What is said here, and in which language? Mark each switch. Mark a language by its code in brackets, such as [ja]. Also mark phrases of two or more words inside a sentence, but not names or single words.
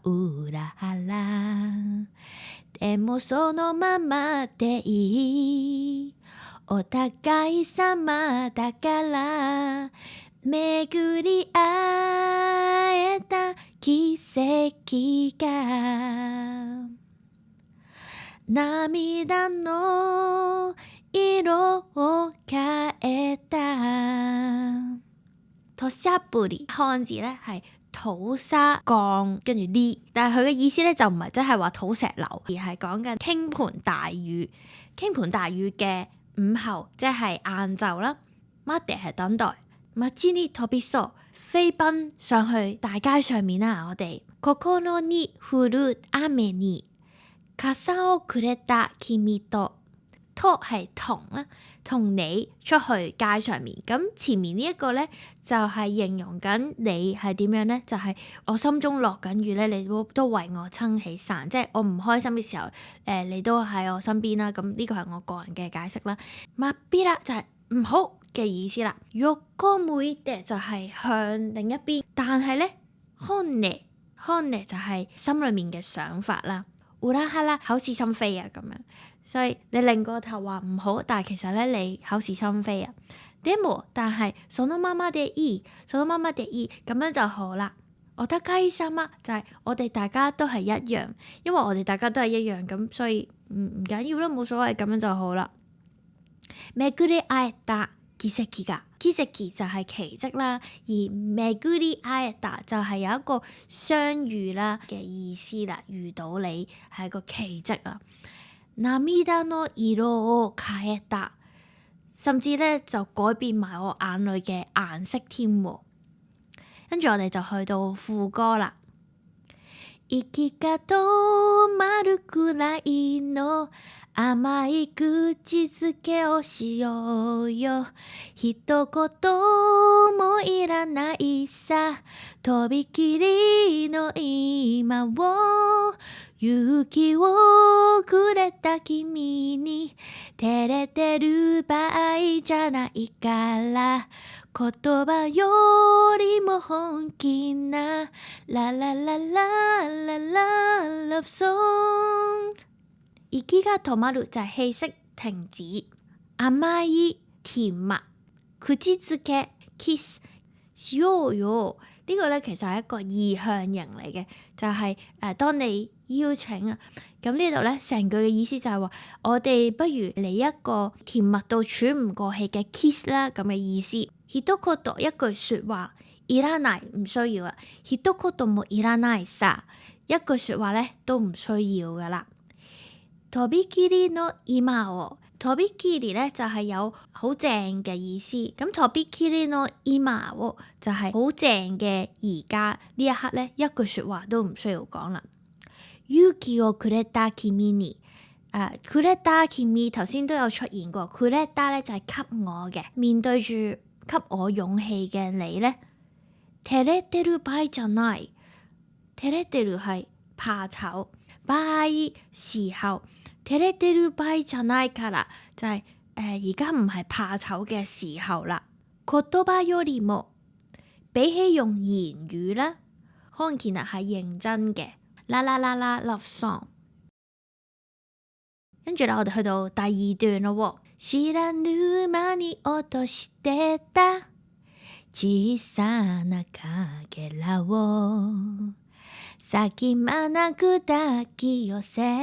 [ja] 裏腹でもそのままでいいお互い様だから巡り会えた奇跡が涙の色を変えた。 [yue] 土砂降り漢字咧係土沙降跟住呢，但係佢嘅意思咧就唔係真係話土石流，而係講緊傾盆大雨。傾盆大雨嘅午後即係晏晝啦。待って係等待。 [ja] 街に飛びそう [yue] 飛奔上去大街上面啦，我哋 [ja] 心に降る雨に傘をくれた君とと [yue] 係同啦，同你出去街上面。咁前面呢一個咧就係形容緊你係點樣咧？就係我心中落緊雨咧，你都為我撐起傘，即係我唔開心嘅時候，你都喺我身邊啦。咁呢個係我個人嘅解釋啦。まっぴら就係唔好嘅意思啦。 [ja] 横向いて [yue] 就係向另一邊，但係咧本音就係心裏面嘅想法啦。裏腹口是心非啊咁樣。所以你擰個頭話唔好，但係其實咧你口是心非啊。でも但係 [ja] そのままでいい，そのままでいい [yue] 咁樣就好啦。お互い様就係我哋大家都係一樣，因為我哋大家都係一樣咁，所以唔緊要啦，冇所謂，咁樣就好啦。 [ja] 巡り會えた奇跡が， [yue] 奇跡就係奇蹟啦，而 [ja] 巡り會えた [yue] 就係有一個相遇啦嘅意思啦，遇到你係一個奇蹟啦。 [ja] 涙の色を変えた， [yue] 甚至咧就改變埋我眼淚嘅顏色添喎。跟住我哋就去到副歌啦。 [ja] 息が止まるくらいの甘い口づけをしようよ一言もいらないさとびきりの今を勇気をくれた君に照れてる場合じゃないから言葉よりも本気なララララララ [en] love song。 [ja] 息が止まる [yue] 就係氣息停止，甘い甜蜜，口づけ kiss しようよ呢個咧其實係一個意向型嚟嘅，就係當你邀請啊。咁呢度咧成句嘅意思就係話，我哋不如嚟一個甜蜜到喘唔過氣嘅 kiss 啦，咁嘅意思。一言一句說話，いらない唔需要啊。 [ja] 一言もいらないさ， [yue] 一句說話咧都唔需要噶啦。 [ja] とびきりの今を， [yue] とびきり咧就係有好正嘅意思。咁 [ja] とびきりの今を [yue] 就係好正嘅而家呢一刻咧，一句說話都唔需要講啦。 [ja] 勇気をくれた君に，くれた君 [yue] 頭先都有出現過，くれた咧就係給我嘅，面對住給我勇氣嘅你咧， [ja] 照れてる場合じゃない， [yue] 照れてる係怕醜，場合時候， [ja] 照れてる場合じゃないから [yue] 就係而家唔係怕醜嘅時候啦。 [ja] 言葉よりも [yue] 比起用言語啦，可能其實係認真嘅。啦啦啦啦 [en] love song， [yue] 跟住咧我哋去到第二段咯。 [ja] 知らぬ間に落としてた小さなかけらを隙間なく抱き寄せ